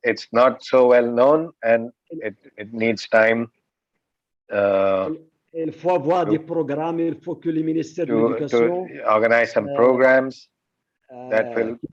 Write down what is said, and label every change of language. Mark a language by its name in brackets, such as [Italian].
[English] It's not so well known, and it needs time. [French] Il faut avoir des programmes. Il faut que les ministères de l'éducation [English] to organize some programs that will